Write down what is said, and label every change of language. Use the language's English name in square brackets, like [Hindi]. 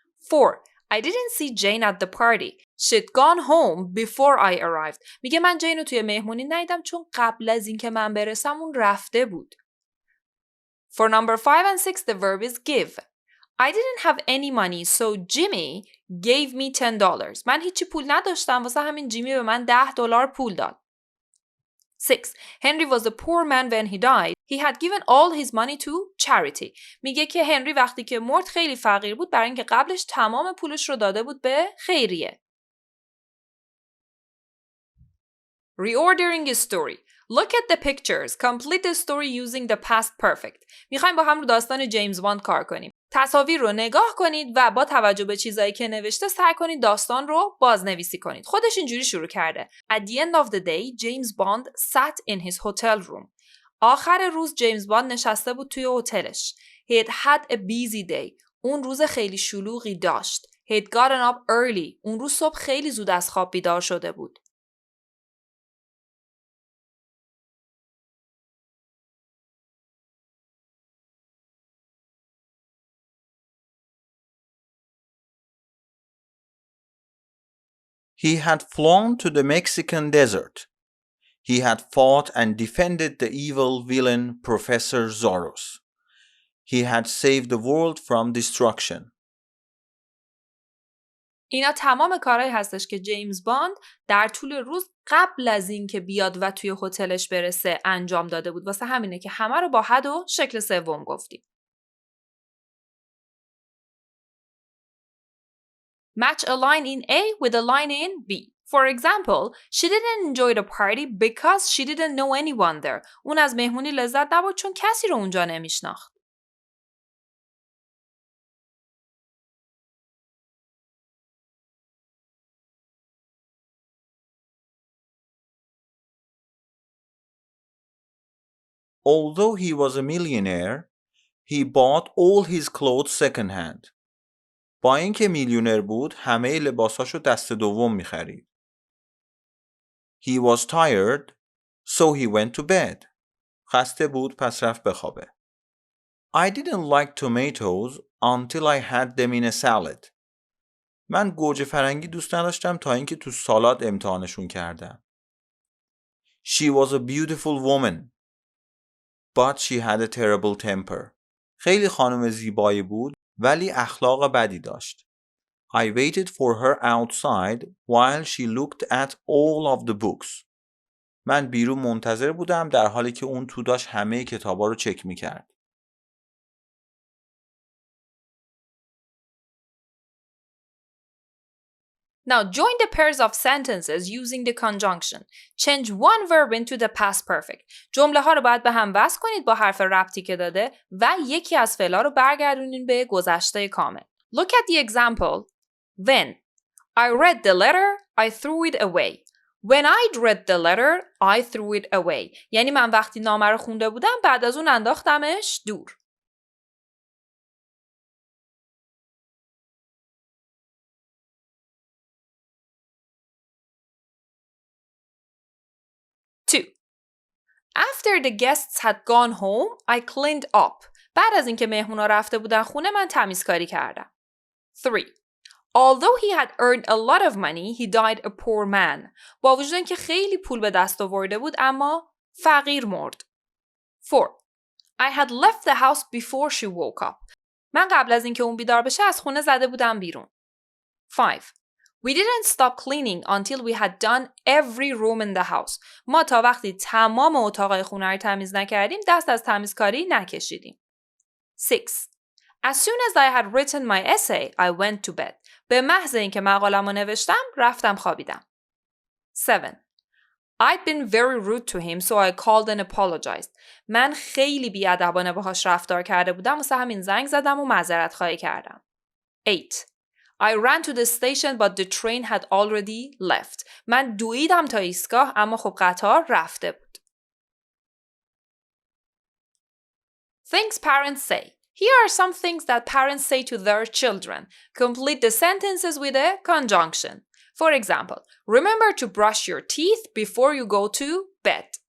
[English] 4. I didn't see Jane at the party. She'd gone home before I arrived. [Persian] میگه من جین رو توی مهمونی ندیدم چون قبل از اینکه من برسم اون رفته بود. [English] For number 5 and 6 the verb is give. I didn't have any money so Jimmy gave me $10. [Persian] من هیچی پول نداشتم واسه همین جیمی به من $10 پول داد. [English] 6. Henry was a poor man when he died. He had given all his money to charity. [Persian] میگه که هنری وقتی که مرد خیلی فقیر بود برای اینکه قبلش تمام پولش رو داده بود به خیریه. [English] Reordering a story. Look at the pictures. Complete the story using the past perfect. [Persian] میخوایم با هم رو داستان جیمز باند کار کنیم. تصاویر رو نگاه کنید و با توجه به چیزایی که نوشته سعی کنید داستان رو بازنویسی کنید. خودش اینجوری شروع کرده. [English] At the end of the day, James Bond sat in his hotel room. [Persian] آخر روز جیمز باند نشسته بود توی هتلش. [English] He had had a busy day. [Persian] اون روز خیلی شلوغی داشت. [English] He had gotten up early. [Persian] اون روز صبح خیلی زود از خواب بیدار شده بود. [English] He had flown to the Mexican desert. He had fought and defended the evil villain Professor Zorros. He had saved the world from destruction. [Persian] اینا تمام کارهایی هستش که جیمز باند در طول روز قبل از این که بیاد و توی هتلش برسه انجام داده بود. واسه همینه که همه رو با had و شکل سوم گفتیم. [English] Match a line in A with a line in B. For example, she didn't enjoy the party because she didn't know anyone there. [Persian] اون از مهمونی لذت نبرد چون کسی رو اونجا نمیشناخت. [English] Although he was a millionaire, he bought all his clothes second hand. [Persian] با اینکه میلیونر بود، همه لباساشو دست دوم می‌خرید. [English] He was tired, so he went to bed. [Persian] خسته بود پس رفت بخوابه. [English] I didn't like tomatoes until I had them in a salad. [Persian] من گوجه فرنگی دوست نداشتم تا اینکه تو سالاد امتحانشون کردم. [English] She was a beautiful woman, but she had a terrible temper. [Persian] خیلی خانم زیبایی بود ولی اخلاق بدی داشت. [English] I waited for her outside while she looked at all of the books. [Persian] من بیرون منتظر بودم در حالی که اون تو داشت همه کتابا رو چک می‌کرد. [English] Now join the pairs of sentences using the conjunction. Change one verb into the past perfect. [Persian] جمله ها رو باید به هم وصل کنید با حرف ربطی که داده و یکی از فعل‌ها رو برگردونین به گذشته کامل. [English] Look at the example. When I read the letter, I threw it away. When I'd read the letter, I threw it away. [Persian] یعنی من وقتی نامه رو خونده بودم بعد از اون انداختمش دور. [English] Two. After the guests had gone home, I cleaned up. [Persian] بعد از اینکه مهمونا رفته بودن خونه من تمیزکاری کردم. [English] 3. Although he had earned a lot of money, he died a poor man. [Persian] با وجود اینکه خیلی پول به دست آورده بود اما فقیر مرد. [English] 4. I had left the house before she woke up. [Persian] من قبل از اینکه اون بیدار بشه از خونه زده بودم بیرون. [English] 5. We didn't stop cleaning until we had done every room in the house. [Persian] ما تا وقتی تمام اتاقای خونه رو تمیز نکردیم دست از تمیزکاری نکشیدیم. [English] 6. As soon as I had written my essay, I went to bed. [Persian] به محض اینکه مقاله‌مو نوشتم رفتم خوابیدم. [English] 7. I'd been very rude to him, so I called and apologized. [Persian] من خیلی بی‌ادبانه باهاش رفتار کرده بودم واسه همین زنگ زدم و معذرت خواهی کردم. [English] 8. I ran to the station but the train had already left. [Persian] من دویدم تا ایستگاه اما خب قطار رفته بود. [English] Things parents say. Here are some things that parents say to their children. Complete the sentences with a conjunction. For example, remember to brush your teeth before you go to bed.